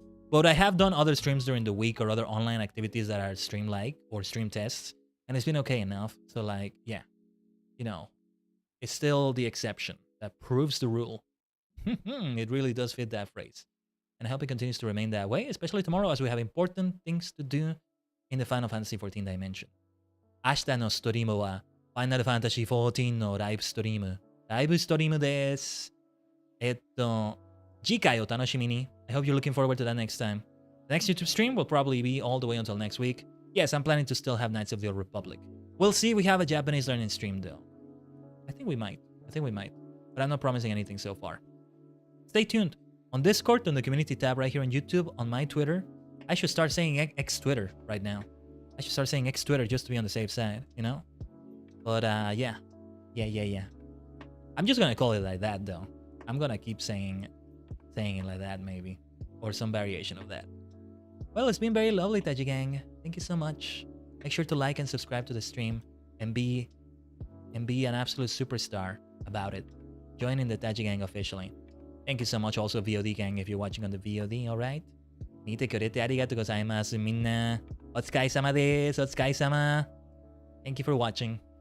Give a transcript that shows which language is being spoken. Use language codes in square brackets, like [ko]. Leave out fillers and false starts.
[en] But I have done other streams during the week or other online activities that are stream-like or stream tests, and it's been okay enough. So like, yeah, you know, it's still the exception that proves the rule. It really does fit that phrase. And I hope it continues to remain that way, especially tomorrow as we have important things to do in the Final Fantasy XIV dimension. [ja] 明日のストリームは Final Fantasy XIV のライブストリームです。次回お楽しみに。 [en] I hope you're looking forward to that next time. The next YouTube stream will probably be all the way until next week. Yes, I'm planning to still have Knights of the Old Republic. We'll see if we have a Japanese learning stream though. I think we might. But I'm not promising anything so far. Stay tuned. On Discord, on the community tab right here on YouTube, on my Twitter. I should start saying X Twitter right now. I should start saying X Twitter just to be on the safe side, you know? But yeah. I'm just gonna call it like that though. I'm gonna keep saying it like that maybe. Or some variation of that. Well, it's been very lovely, Taji Gang. Thank you so much. Make sure to like and subscribe to the stream and be an absolute superstar about it. Joining the Taji Gang officially. Thank you so much also VOD Gang if you're watching on the VOD, alright? [ja] 見てくれてありがとうございますみんな。お疲れ様です。お疲れ様。 [en] Thank you for watching.